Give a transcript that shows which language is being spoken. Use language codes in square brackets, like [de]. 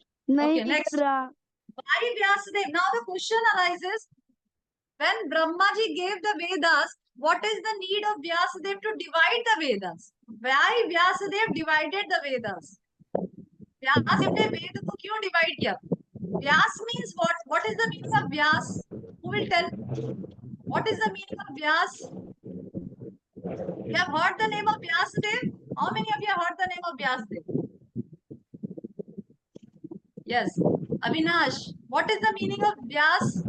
[hi] नहीं [en] Okay, next. [hi] कर रहा. [en] Why Vyasadeva? Now the question arises, when Brahmaji gave the Vedas, what is the need of Vyasadeva to divide the Vedas? Why Vyasadev divided the Vedas? [hi] Vyasadev ने वेद को क्यों divide किया? [en] Vyas means what? What is the meaning of Vyas? Who will tell? What is the meaning of Vyas? You have heard the name of Vyasadev? How many of you have heard the name of Vyasadev? Yes. Avinash, what is the meaning of Vyas?